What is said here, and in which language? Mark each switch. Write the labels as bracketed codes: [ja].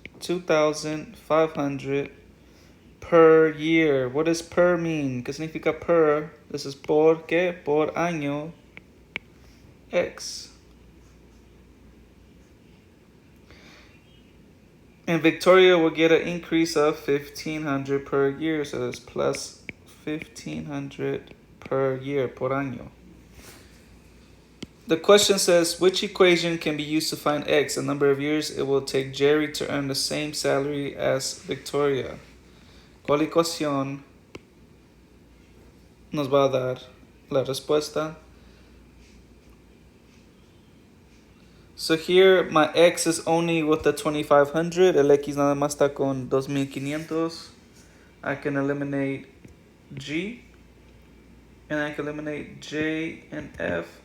[en] 2,500 per year. What does per mean? [es] ¿Qué significa per? [en] This is [es] por qué? Por año. [en] X. And Victoria will get an increase of 1,500 per year. So that's plus 1,500 per year, [es] por año. [en] The question says, which equation can be used to find X, the number of years it will take Jerry to earn the same salary as Victoria? [es] ¿Cuál ecuación nos va a dar la respuesta? [en] So here, my X is only with the 2,500. [es] El X nada más está con 2,500. [en] I can eliminate G. And I can eliminate J and F.